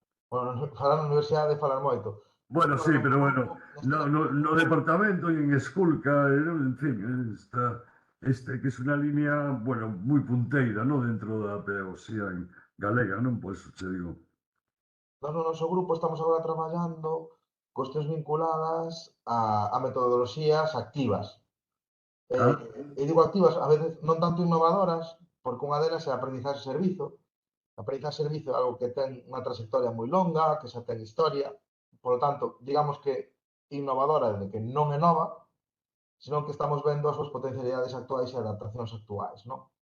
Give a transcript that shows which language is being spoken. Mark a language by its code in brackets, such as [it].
[gl] Bueno, falar na universidade falar moito. [es] Bueno, sí, pero bueno, [gl] Neste caso, [es] no departamento y en Esculca, en fin, que es una línea, bueno, muy punteira, ¿no? [gl] Dentro da pedagogía en galega, non? [es] Por eso te digo. [gl] Nós no noso grupo estamos agora traballando cuestións vinculadas a metodoloxías activas. Ah, E digo activas, a veces non tanto innovadoras, porque unha delas é a aprendizaxe servizo. A aprendizaxe servizo é algo que ten unha trayectoria moi longa, que xa ten historia, [es] por lo tanto, [gl] digamos que innovadora de que non é nova, senón que estamos vendo as súas potencialidades actuais e adaptacións actuais, non?